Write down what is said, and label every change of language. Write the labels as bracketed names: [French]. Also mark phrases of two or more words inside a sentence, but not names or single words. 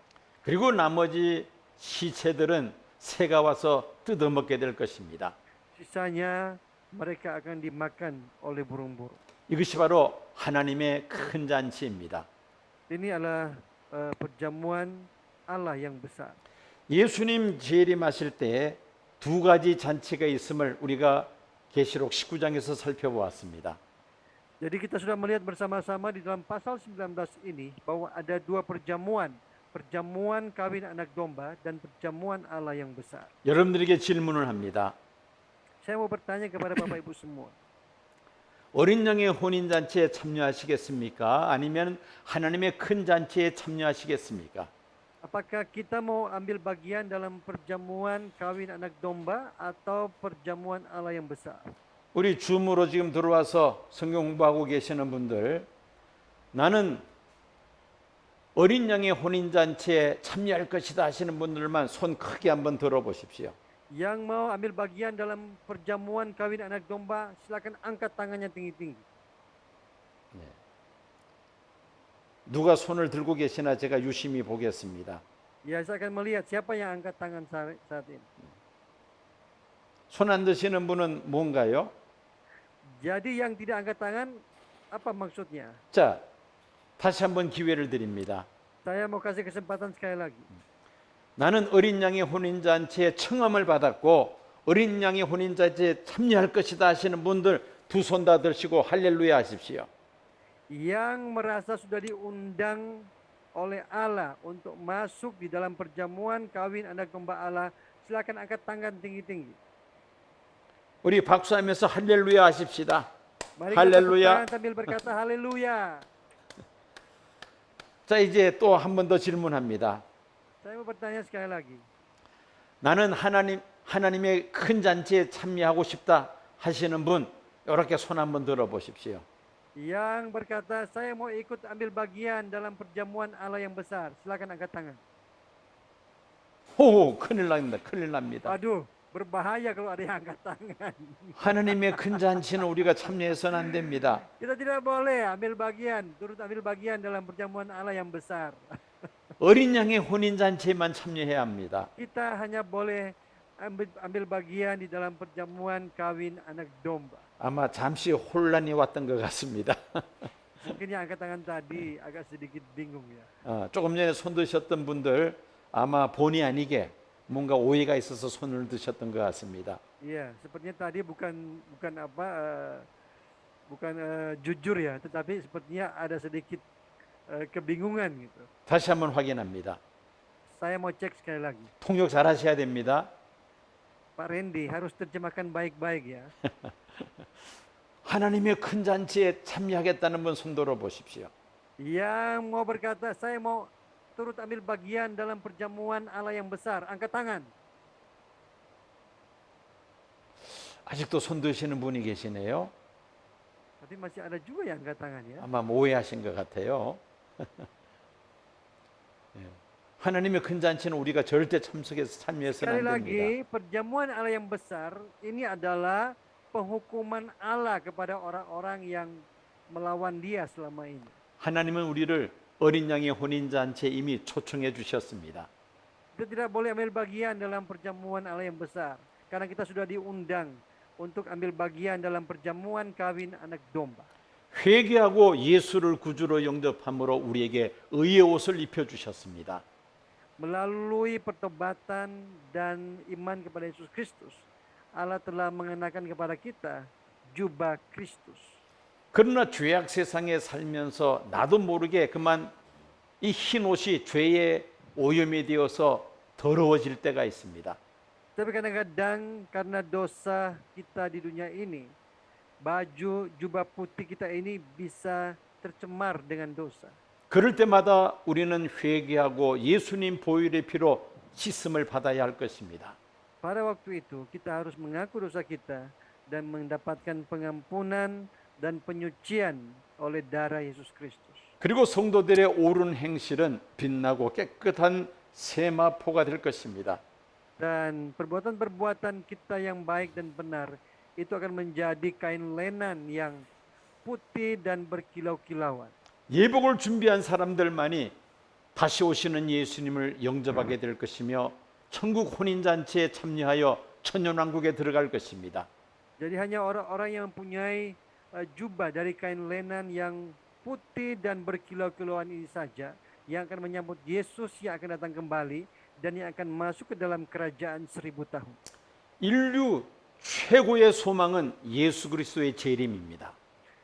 [Korean] 그리고 나머지 시체들은 새가 와서 뜯어먹게 될 것입니다. [Indonesian] Sisanya mereka akan dimakan oleh burung-burung. [Korean] 이것이 바로 하나님의 큰 잔치입니다. [Indonesian] Ini adalah perjamuan Allah yang besar. [Korean] 예수님 재림하실 때 두 가지 잔치가 있음을 우리가 계시록 19장에서 살펴보았습니다. [Indonesian] Jadi kita sudah melihat bersama-sama di dalam pasal 19 ini bahwa ada dua perjamuan. Perjamuan kawin anak domba dan perjamuan Allah yang besar. [Korean] 여러분들에게 질문을 합니다. [Indonesian] Saya mau bertanya kepada Bapak Ibu semua. [Korean] 어린 양의 혼인 잔치에 참여하시겠습니까? 아니면 하나님의 큰 잔치에 참여하시겠습니까? [Indonesian] Apakah kita mau ambil bagian dalam perjamuan kawin anak domba atau perjamuan Allah yang besar? [Korean] 우리 줌으로 지금 들어와서 성경 공부하고 계시는 분들, 나는 어린 양의 혼인 잔치에 참여할 것이다 하시는 분들만 손 크게 한번 들어보십시오. [Indonesian] Yang mau ambil bagian dalam perjamuan kawin anak domba, silakan angkat tangannya tinggi-tinggi. [Korean] 누가 손을 들고 계시나 제가 유심히 보겠습니다. [Indonesian] Ya, saya akan melihat siapa yang angkat tangan saat ini. [Korean] 손 안 드시는 분은 뭔가요? [Indonesian] Jadi yang tidak angkat tangan, apa maksudnya? [Korean] 자, 다시 한번 기회를 드립니다. [Indonesian] Saya mau kasih kesempatan sekali lagi. [Korean] 나는 어린 양의 혼인 잔치에 청함을 받았고 어린 양의 혼인 잔치에 참여할 것이다 하시는 분들 두 손 다 들시고 할렐루야 하십시오. [Indonesian] Yang merasa sudah diundang oleh Allah untuk masuk di dalam perjamuan kawin anak domba Allah, silakan angkat tangan tinggi-tinggi. [Korean] 우리 박수하면서 할렐루야 하십시다. [Indonesian] Mari kita tepuk [Korean] 할렐루야. [Indonesian] tangan sambil berkata haleluya. [Korean] 자, 이제 또 한 번 더 질문합니다. [Indonesian] Saya mau bertanya sekali lagi. [Korean] 나는 하나님의 큰 잔치에 참여하고 싶다 하시는 분 이렇게 손 한번 들어 보십시오. [Indonesian] Yang berkata saya mau ikut ambil bagian dalam perjamuan Allah yang besar, silakan angkat tangan. [Korean] 오, 큰일 납니다. 큰일 납니다. [Indonesian] Aduh, berbahaya kalau ada yang angkat tangan. [Korean] 하나님의 큰 잔치는 우리가 참여해서는 안 됩니다. [Indonesian] Kita tidak boleh ambil bagian, turut ambil bagian dalam perjamuan Allah yang besar. [Korean] 어린 양의 혼인 잔치에만 참여해야 합니다. [Indonesian] Kita hanya boleh ambil bagian di dalam perjamuan kawin anak domba. [Korean] 아마 잠시 혼란이 왔던 것 같습니다. [Indonesian] Mungkin yang angkat tangan tadi agak sedikit bingung ya. [Korean] 조금 전에 손 드셨던 분들 아마 본의 아니게 뭔가 오해가 있어서 손을 드셨던 것 같습니다. [Indonesian] Iya, sepertinya tadi bukan jujur ya, tetapi sepertinya ada sedikit kebingungan gitu. [Korean] 다시 한번 확인합니다. [Indonesian] Saya mau cek sekali lagi. [Korean] 통역 잘 하셔야 됩니다. [Indonesian] Pak Randy harus terjemahkan baik-baik ya. [Korean] 하나님의 큰 잔치에 참여하겠다는 분 손 들어 보십시오. [Indonesian] Yang mau berkata saya mau turut ambil bagian dalam perjamuan Allah yang besar, angkat tangan. [Korean] 아직도 손 드시는 분이 계시네요. [Indonesian] Tapi masih ada juga yang angkat tangan ya. [Korean] 아마 오해하신 것 같아요. 예. 하나님의 큰 잔치는 우리가 절대 참석해서 참여해서는 [Indonesian] Sekali [Korean] 안 [Indonesian] lagi, [Korean] 됩니다. [Indonesian] perjamuan Allah yang besar ini adalah penghukuman Allah kepada orang-orang yang melawan Dia selama ini. [Korean] 하나님은 우리를 어린 양의 혼인 잔치에 이미 초청해 주셨습니다. [Indonesian] Kita tidak boleh ambil bagian dalam perjamuan Allah yang besar karena kita sudah diundang untuk ambil bagian dalam perjamuan kawin anak domba. [Korean] 회개하고 예수를 구주로 영접함으로 우리에게 의의 옷을 입혀 주셨습니다. [Indonesian] Melalui pertobatan dan iman kepada Yesus Kristus, Allah telah mengenakan kepada kita jubah Kristus. [Korean] 그러나 죄악 세상에 살면서 나도 모르게 그만 이 흰 옷이 죄의 오염이 되어서 더러워질 때가 있습니다. [Indonesian] Tapi kadang-kadang karena dosa kita di dunia ini, baju jubah putih kita ini bisa tercemar dengan dosa. [Korean] 그럴 때마다 우리는 회개하고 예수님 보혈의 피로 씻음을 받아야 할 것입니다. [Indonesian] Pada waktu itu kita harus mengaku dosa kita dan mendapatkan pengampunan dan penyucian oleh darah Yesus Kristus. [Korean] 그리고 성도들의 옳은 행실은 빛나고 깨끗한 세마포가 될 것입니다. [Indonesian] Dan perbuatan-perbuatan kita yang baik dan benar itu akan menjadi kain lenan yang putih dan berkilau-kilauan. [Korean] 예복을 준비한 사람들만이 다시 오시는 예수님을 영접하게 될 것이며 천국 혼인잔치에 참여하여 천년왕국에 들어갈 것입니다. [Indonesian] Jadi hanya orang-orang yang mempunyai jubah dari kain lenan yang putih dan berkilau-kilauan ini saja yang akan menyambut Yesus yang akan datang kembali dan yang akan masuk ke dalam kerajaan 1000 tahun. [Korean] 인류 최고의 소망은 예수 그리스도의 재림입니다.